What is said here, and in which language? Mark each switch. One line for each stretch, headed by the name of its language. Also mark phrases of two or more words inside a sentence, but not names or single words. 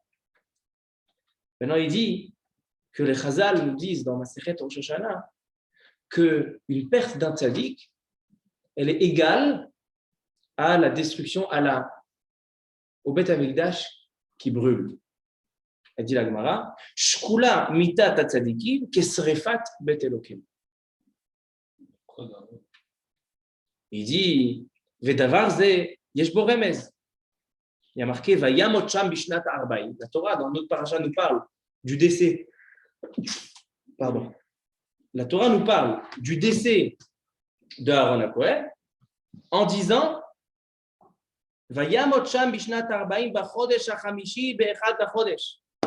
French: Maintenant, il dit que les Chazal nous disent dans Masechet Rosh Hashanah qu'une perte d'un tzaddik, elle est égale à la destruction au Beth Amikdash qui brûle. Elle dit la Gemara,
Hebrew: שקולה מיתת צדיקים כשריפת בית אלוקים.
French: Il dit
Hebrew: ודבר זה יש בו רמז.
French: Il y a marqué
Hebrew: וימת שם בשנת ארבעים.
French: La Torah, dans notre paracha, nous parle du décès. Pardon. La Torah nous parle du décès de Aaron HaKohen en disant
Hebrew: וימת שם בשנת ארבעים בחודש החמישי באחד החודש.